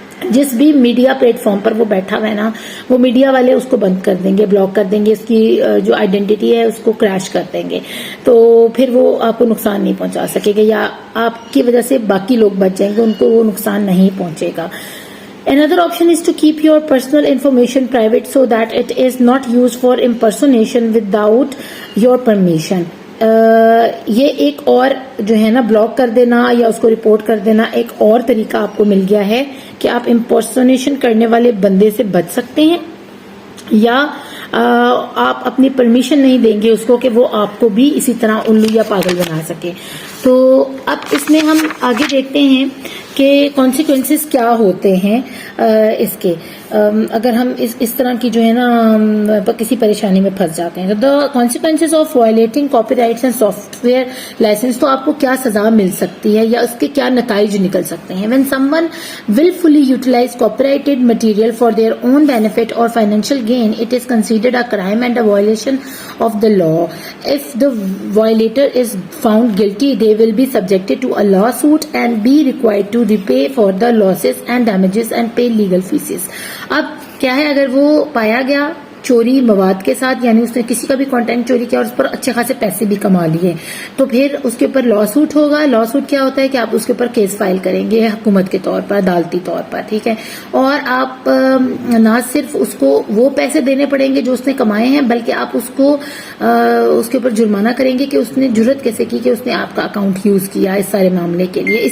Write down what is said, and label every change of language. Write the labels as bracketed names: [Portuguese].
[Urdu] جس بھی media plate form پر وہ بیٹھا ہوا ہے نا، وہ میڈیا والے اس کو بند کر دیں گے، بلاک کر دیں گے، اس کی جو آئیڈینٹی ہے اس کو کریش کر دیں گے، تو پھر وہ آپ کو نقصان نہیں پہنچا سکے گا، یا آپ کی وجہ سے باقی لوگ بچ جائیں گے، ان کو وہ نقصان نہیں پہنچے گا. [English] Another option is to keep your personal information private so that it is not used for impersonation without your permission. [Urdu] یہ ایک اور جو ہے نا بلاک کر دینا یا اس کو رپورٹ کر دینا ایک اور طریقہ آپ کو مل گیا ہے کہ آپ امپرسونیشن کرنے والے بندے سے بچ سکتے ہیں، یا آپ اپنی پرمیشن نہیں دیں گے اس کو کہ وہ آپ کو بھی اسی طرح الو یا پاگل بنا سکے. تو اب اس میں ہم آگے دیکھتے ہیں کہ کانسیکوینسز کیا ہوتے ہیں اس کے، اگر ہم اس طرح کی جو ہے نا کسی پریشانی میں پھنس جاتے ہیں. [English] the consequences of violating copyrights and software licence, [Urdu] تو آپ کو کیا سزا مل سکتی ہے یا اس کے کیا نتائج نکل سکتے ہیں. [English] When someone willfully utilize copyrighted material for their own benefit or financial gain, it is considered a crime and a violation of the law. If the violator is found guilty, they will be subjected to a lawsuit and be required to repay for the losses and damages and pay legal fees. [Urdu] اب کیا ہے، اگر وہ پایا گیا چوری مواد کے ساتھ، یعنی اس نے کسی کا بھی کانٹینٹ چوری کیا اور اس پر اچھے خاصے پیسے بھی کما لیے، تو پھر اس کے اوپر لا سوٹ ہوگا. لا سوٹ کیا ہوتا ہے کہ آپ اس کے اوپر کیس فائل کریں گے حکومت کے طور پر، عدالتی طور پر، ٹھیک ہے، اور آپ نہ صرف اس کو وہ پیسے دینے پڑیں گے جو اس نے کمائے ہیں، بلکہ آپ اس کو اس کے اوپر جرمانہ کریں گے کہ اس نے جرت کیسے کی کہ اس نے آپ کا اکاؤنٹ یوز کیا اس سارے معاملے کے لیے.